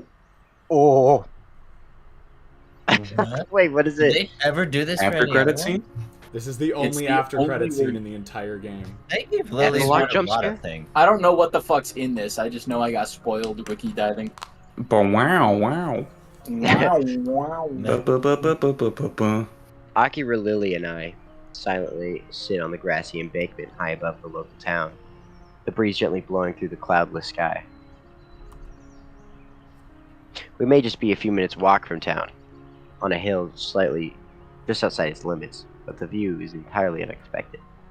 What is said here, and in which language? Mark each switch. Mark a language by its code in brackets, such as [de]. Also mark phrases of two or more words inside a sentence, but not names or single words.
[en] Oh. What? Wait, what is Did it? they ever do this for After any credit other scene? one? This is the It's only the after only credit scene way- in the entire game. They gave Lily Epilogue a jump lot scare? of things. I don't know what the fuck's in this. I just know I got spoiled wiki diving. But wow, wow. Wow, wow. Ba-ba-ba-ba-ba-ba-ba. Akira, Lily, and I silently sit on the grassy embankment high above the local town, the breeze gently blowing through the cloudless sky. We may just be a few minutes' walk from town, on a hill slightly just outside its limits, but the view is entirely unexpected.